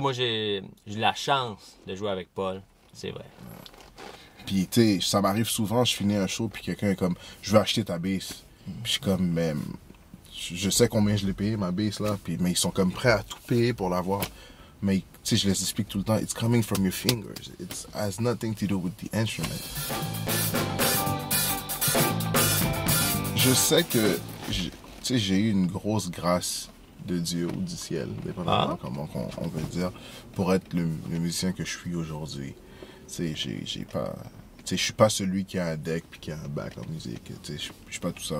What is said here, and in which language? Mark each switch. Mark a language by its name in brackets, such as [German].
[French] Moi, j'ai la chance de jouer avec Paul. C'est vrai. Puis, tu sais, ça m'arrive souvent, je finis un show, puis quelqu'un est comme, je veux acheter ta bass. Puis je suis comme, mais je sais combien je l'ai payé, ma bass, là. Puis, mais ils sont comme prêts à tout payer pour l'avoir. Mais, tu sais, je les explique tout le temps, [English] it's coming from your fingers. It has nothing to do with the instrument. [French] Je sais que, tu sais, j'ai eu une grosse grâce de Dieu ou du ciel, dépendamment comment on veut dire, pour être le musicien que je suis aujourd'hui. Tu sais, j'ai pas... Tu sais, je suis pas celui qui a un deck puis qui a un bac en musique. Tu sais, je suis pas tout ça.